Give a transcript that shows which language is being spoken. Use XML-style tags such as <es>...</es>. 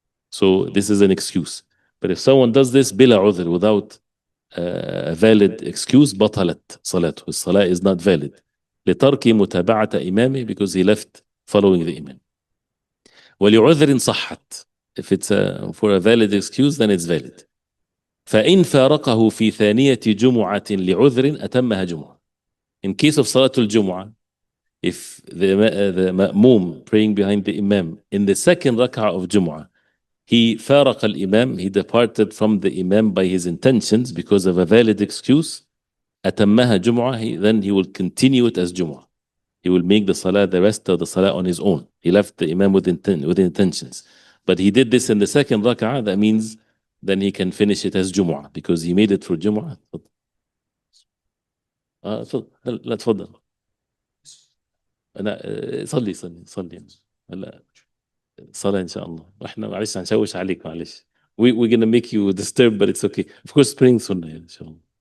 <en>So this is an excuse. But if someone does this bila udhr, without a valid excuse,</en> <ar>بطلت صلاته.</ar> <en>His salah is not valid.</en> <ar>لترك متابعة إمامه,</ar> <en>because he left following the imam.</en> <ar>ولعذر صحت.</ar> <en>If it's for a valid excuse, then it's valid.</en> <ar>فإن فارقه في ثانية جمعة لعذر أتمها جمعة.</ar> <en>In case of Salatul Jumu'ah, if the ma'mum praying behind the imam in the second rak'ah of Jumu'ah, he</en> <ar>فارق الإمام,</ar> <en>he departed from the imam by his intentions because of a valid excuse,</en> <ar>أتمها جمعة,</ar> <en>then he will continue it as Jumu'ah. He will make the salah, the rest of the salah, on his own. He left the imam with intentions. But he did this in the second rak'ah, that means then he can finish it as Jumu'ah, because he made it for Jumu'ah.</en> <ar>لا تفضل. أنا صلي هلا صلاة إن شاء الله. إحنا معلش هنشوش عليك, معلش.</ar> <en>We're gonna make you disturb, but it's okay. Of course, praying sunnah إن شاء الله.</en>